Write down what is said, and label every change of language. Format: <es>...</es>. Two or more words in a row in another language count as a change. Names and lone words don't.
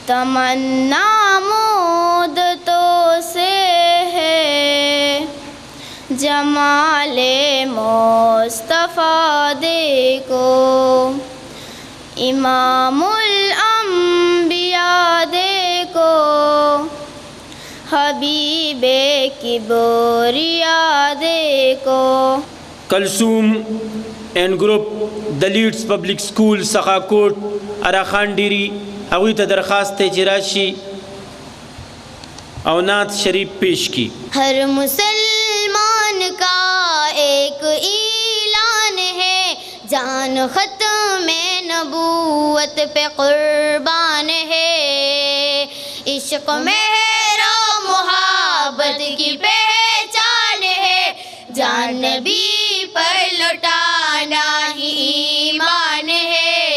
<ur>تمنا مدتوں سے ہے جمال مصطفیٰ دیکھو، امام الانبیاء دیکھو، حبیب کبریا دیکھو.</ur> <ps>کلثوم اینڈ گروپ د لیڈز پبلک سکول سخاکوٹ اراخان ډیری هغوی ته درخواست دی چې راشي او نعت شریف پیش کی.</ps> <ur>ہر مسلمان کا ایک اعلان ہے، جان ختم نبوت پہ قربان ہے، عشق مہر و محبت کی پہچان ہے، جان نبی پر لٹانا ہی ایمان ہے.</ur>